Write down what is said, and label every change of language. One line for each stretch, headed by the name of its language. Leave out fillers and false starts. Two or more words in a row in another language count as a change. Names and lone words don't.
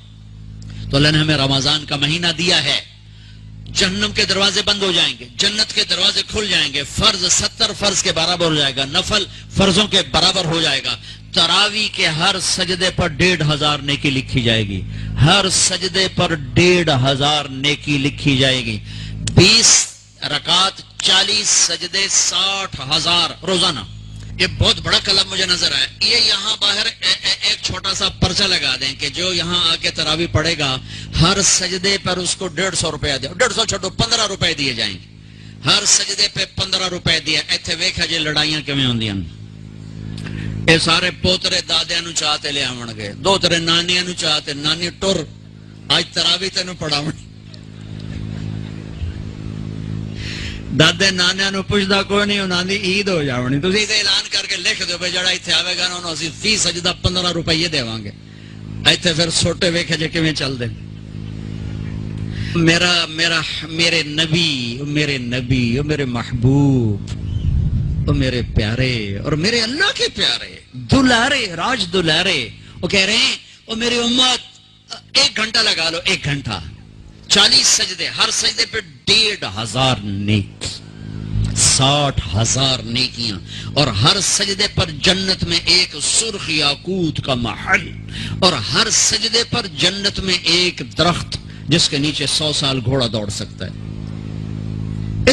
Urdu: تو اللہ نے ہمیں رمضان کا مہینہ دیا ہے، جہنم کے دروازے بند ہو جائیں گے، جنت کے دروازے کھل جائیں گے، فرض 70 فرض کے برابر ہو جائے گا، نفل فرضوں کے برابر ہو جائے گا، تراویح کے ہر سجدے پر 1500 نیکی لکھی جائے گی، ہر سجدے پر 1500 نیکی لکھی جائے گی، 20 رکعت 40 سجدے 60,000 روزانہ۔ یہ بہت بڑا کلم مجھے نظر آیا۔ یہ یہاں باہر ایک چھوٹا سا پرچہ لگا دیں کہ جو یہاں آ کے تراویح پڑھے گا ہر سجدے پر اس کو 150 روپیہ دے، 150 چھوٹو 15 روپے دیے جائیں گے، ہر سجدے پہ 15 روپے دیا۔
Punjabi: ایتھے ویکھا جی لڑائیاں کیویں ہوندیاں، اے سارے پوترے دادیاں نو چاہتے لے آون گے، دوترے نانیاں نو چاہتے، نانی ٹر اج تراویح تینوں پڑھاون، دادے نانیاں نو پوچھدا کوئی نہیں، انہاں دی عید ہو جاونی، تسی تے اعلان کر کے لکھ دیو بھئی جڑا ایتھے آوے گا انہوں اسی فی سجدہ 15 روپے دیواں گے۔ ایتھے پھر سوٹے ویکھے جے کیویں چل دے۔
Urdu: میرے نبی، میرے محبوب، وہ میرے پیارے اور میرے اللہ کے پیارے دلارے، راج دلارے، وہ کہہ رہے ہیں وہ میری امت 1 گھنٹہ لگا لو، 1 گھنٹہ 40 سجدے، ہر سجدے پہ 1500 نیکی، 60,000 نیکیاں، اور ہر سجدے پر جنت میں ایک سرخ یاقوت کا محل، اور ہر سجدے پر جنت میں ایک درخت جس کے نیچے 100 سال گھوڑا دوڑ سکتا ہے۔